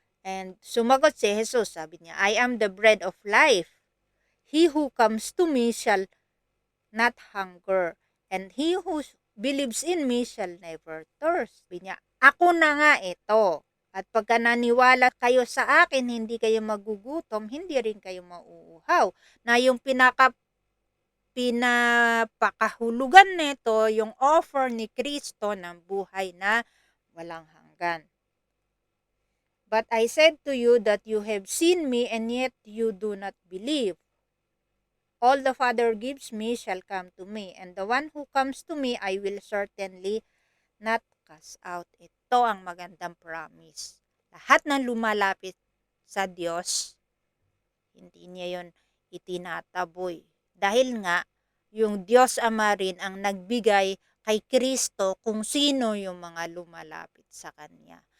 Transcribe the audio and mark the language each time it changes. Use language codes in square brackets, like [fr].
[tl] And sumagot si Jesus, sabi niya, [en] I am the bread of life. He who comes to me shall not hunger, and he who believes in me shall never thirst. [tl] Sabi niya, ako na nga ito. At pagka naniwala kayo sa akin, hindi kayo magugutom, hindi rin kayo mauuhaw. Na yung pinapakahulugan nito, yung offer ni Kristo ng buhay na walang hanggan. [en] But I said to you that you have seen me and yet you do not believe. All the Father gives me shall come to me, and the one who comes to me I will certainly not cast out. [tl] Ito ang magandang promise. Lahat ng lumalapit sa Diyos, hindi niya yon itinataboy. Dahil nga, yung Diyos Ama rin ang nagbigay kay Kristo kung sino yung mga lumalapit sa Kanya.